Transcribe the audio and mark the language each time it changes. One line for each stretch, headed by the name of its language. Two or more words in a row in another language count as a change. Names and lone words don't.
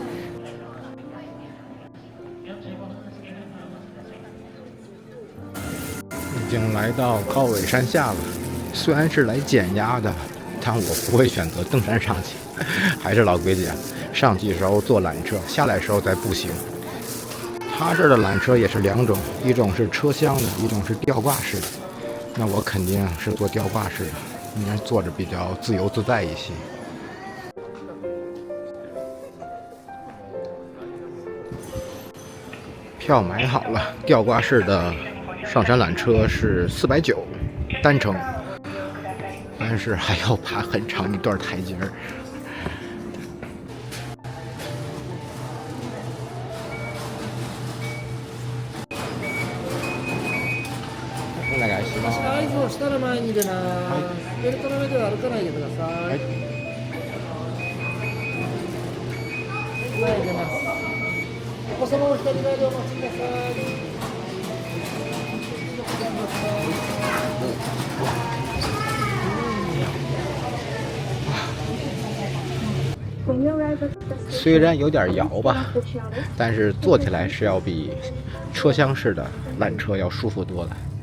Chinese: 已經來到高尾山下了，雖然是來減壓的，但我不會選擇登山上去，還是老規矩上去的時候坐纜車，下來的時候再步行。他這兒的纜車也是2種，一種是車廂的，一種是吊掛式的。那我肯定是坐吊掛式的，應該坐着比較自由自在一些。票買好了，吊掛式的上山缆車是490单程，但是還要爬很長一段台階兒。
Japanese: お願いします。合図をしたら前に出ます。ベルトの上では歩かないでください。前に出ます。お子様を左側でお待ちください。
Chinese: 雖然有點搖吧，但是坐起來是要比車廂式的纜車要舒服多了。